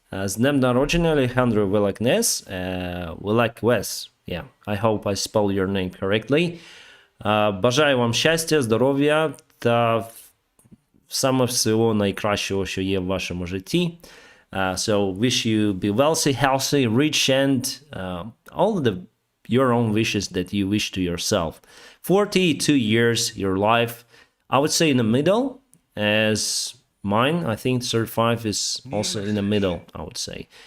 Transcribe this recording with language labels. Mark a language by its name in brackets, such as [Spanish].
[Ukrainian] З днем народження, Alejandro Velázquez. Velázquez. [English] Yeah, I hope I spell your name correctly. [Ukrainian] Бажаю вам щастя, здоров'я та саме всього найкращого, що є в вашому житті. [English] So wish you be wealthy, healthy, rich, and all the your own wishes that you wish to yourself. 42 years, your life, I would say in the middle, as mine, I think 35 is also in the middle, I would say.